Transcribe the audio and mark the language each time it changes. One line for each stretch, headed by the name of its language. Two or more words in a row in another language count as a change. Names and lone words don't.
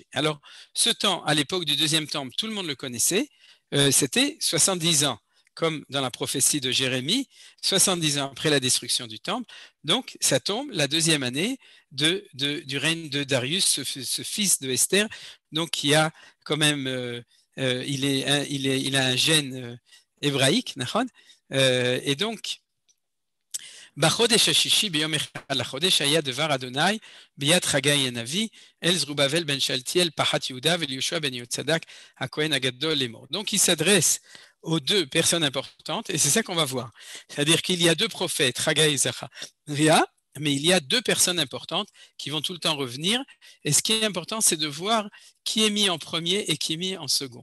French: Alors, ce temps, à l'époque du 2e temple, tout le monde le connaissait, c'était 70 ans, comme dans la prophétie de Jérémie, 70 ans après la destruction du temple. Donc, ça tombe la 2e année du règne de Darius, ce fils de Esther, donc qui a quand même... il a un gène hébraïque, et donc,
Hebrew: בחדש הששי ביום אחד לחדש היה דבר אדני ביד חגי הנביא, אל זרבבל בן שאלתיאל פחת יהודה ואל יהושע בן יהוצדק הכהן הגדול לאמר.
French: Donc, il s'adresse aux 2 personnes importantes, et c'est ça qu'on va voir. C'est-à-dire qu'il y a 2 prophètes, Chagai et Zacharia, mais il y a 2 personnes importantes qui vont tout le temps revenir. Et ce qui est important, c'est de voir qui est mis en premier et qui est mis en second.